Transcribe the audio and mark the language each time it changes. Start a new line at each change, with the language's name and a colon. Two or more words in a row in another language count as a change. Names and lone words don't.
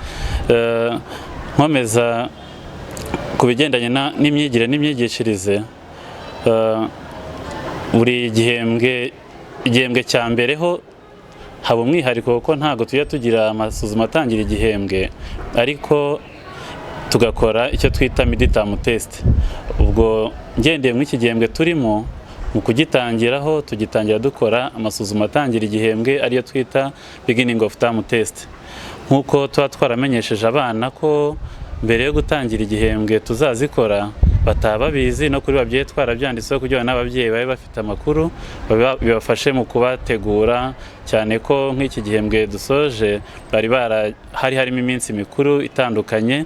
Kinyarwanda: Nkomeza ku bigendanye n'imyigire n'imyigishirize, buri igihembwe cya mbere ho haba umwihariko kuko ntago tujya tugira amasuzuma atangira igihembwe, ariko tugakora icyo twita
English: mid-term test.
Kinyarwanda: Ubwo ngendeye muri iki gihembwe turimo, mu kugitangiraho tugitangira dukora amasuzuma atangira igihembwe ariyo twita
English: beginning of term test.
Kinyarwanda: Nkuko tuba twaramenyesheje abana ko mbere yo gutangira igihembwe tuzazikora, bataba bizi no kuri babyeyi twarabyanditseho kugira n'ababyeyi babe bafite amakuru bibafashe mu kubategura, cyane ko nk'iki gihembwe dusoje hari harimo iminsi mikuru itandukanye.